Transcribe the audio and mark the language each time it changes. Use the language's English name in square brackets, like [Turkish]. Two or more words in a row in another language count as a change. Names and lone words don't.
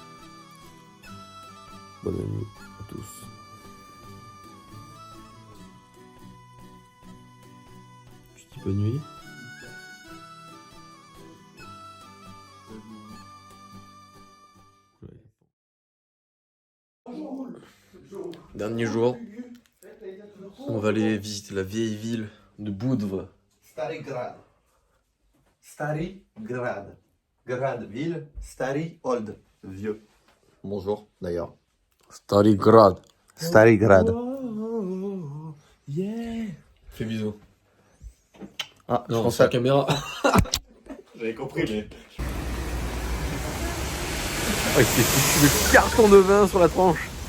[French] Bonne nuit à tous. Tu dis bonne nuit. Dernier jour, on va aller visiter la vieille ville de Budva. Stary Grad. Stary Grad. Grad, ville. Stary, old. Vieux. Bonjour, d'ailleurs. Stary Grad. Stary Grad. Fais bisous. Ah, Non, c'est la caméra. J'avais compris, mais. Oh, il s'est foutu le carton de vin sur la tranche.